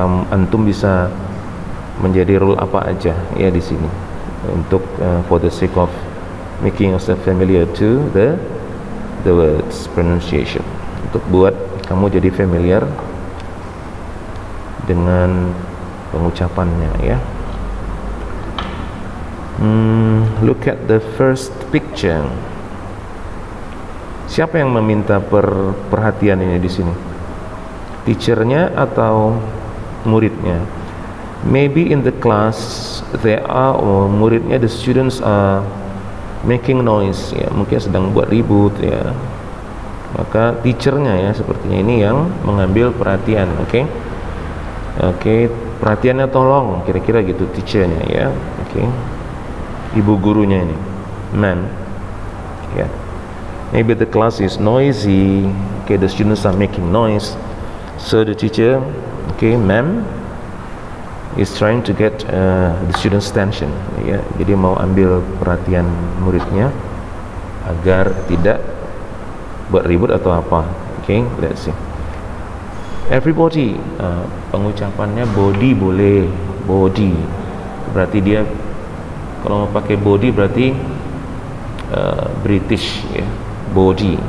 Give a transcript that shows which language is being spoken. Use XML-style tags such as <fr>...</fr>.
<id>Antum bisa menjadi role apa aja ya di sini untuk</id> <en>for the sake of making yourself familiar to the words pronunciation,</en> <id>untuk buat kamu jadi familiar dengan pengucapannya ya.</id> <en>Look at the first picture.</en> <id>Siapa yang meminta perhatian ini di sini? Teachernya atau muridnya?</id> <en>Maybe in the class there are,</en> <id>muridnya,</id> <en>the students are making noise</en> <id>ya, mungkin sedang buat ribut ya, maka teachernya ya sepertinya ini yang mengambil perhatian. Oke, perhatiannya tolong, kira-kira gitu teachernya ya. Ibu gurunya ini, ma'am ya.</id> <en>Maybe the class is noisy. The students are making noise, so the teacher, ma'am, is trying to get the students' attention ya.</en> <id>Jadi mau ambil perhatian muridnya agar tidak buat ribut atau apa.</id> <en>Let's see. Everybody,</en> <id>pengucapannya body boleh, body berarti dia kalau mau pakai body berarti British ya, body.</id>